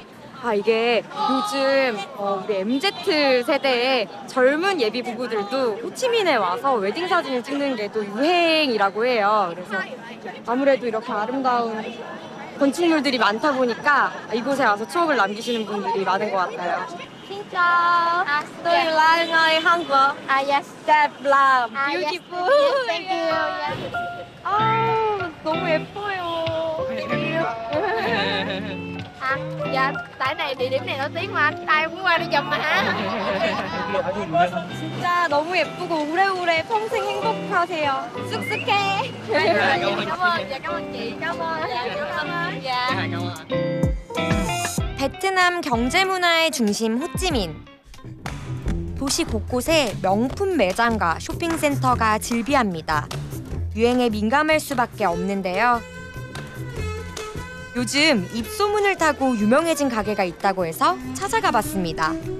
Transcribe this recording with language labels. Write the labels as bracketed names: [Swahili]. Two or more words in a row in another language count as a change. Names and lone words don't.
[Korean] 아, 이게 요즘 우리 MZ 세대의 젊은 예비 부부들도 호치민에 와서 웨딩 사진을 찍는 게 또 유행이라고 해요. 그래서 아무래도 이렇게 아름다운 건축물들이 많다 보니까 이곳에 와서 추억을 남기시는 분들이 많은 것 같아요. [Vietnamese] Xin chào. Tôi là người Hàn Quốc. [English] Yes. [Vietnamese] Đẹp là [English] Yes. beautiful. Yes, thank you. Yes. [Korean] 아, 너무 예뻐요. [Vietnamese] Dạ, tại này địa điểm này nổi tiếng mà anh, ai cũng qua đi chụp mà hả? [Korean] 진짜 너무 예쁘고 오래오래 평생 행복하세요. 쑥쑥해. [Vietnamese] Cảm ơn, dạ cảm ơn chị, cảm ơn. Dạ, cảm ơn. Dạ. [Korean] 베트남 경제 문화의 중심 호찌민. 도시 곳곳에 명품 매장과 쇼핑센터가 즐비합니다. 유행에 민감할 수밖에 없는데요. 요즘 입소문을 타고 유명해진 가게가 있다고 해서 찾아가 봤습니다.